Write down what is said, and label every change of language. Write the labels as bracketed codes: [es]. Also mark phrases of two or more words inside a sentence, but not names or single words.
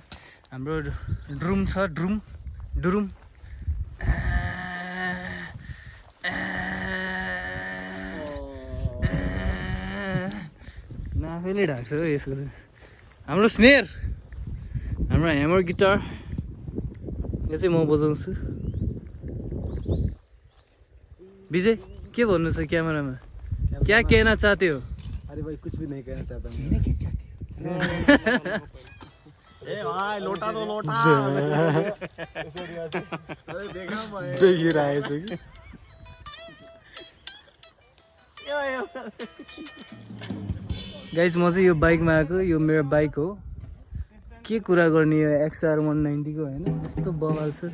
[ne] हाम्रो ड्रुम छ, डुरुम आफैले ढाक्छ हो यसको। हाम्रो स्नेयर, हाम्रो [en] hammer guitar, [ne] यो चाहिँ म बजाउँछु। विजय के भन्नु छ क्यामेरामा? [hi] क्या कहना चाहते हो? अरे भाई कुछ भी नहीं कहना चाहता मैं। ए भाई लोटा दो लोटा। [ne] देखिरहेको छु कि गाइस, म चाहिँ यो बाइकमा आएको। यो मेरो बाइक हो। के कुरा गर्ने यो XR 190 को होइन, यस्तो बवाल छ।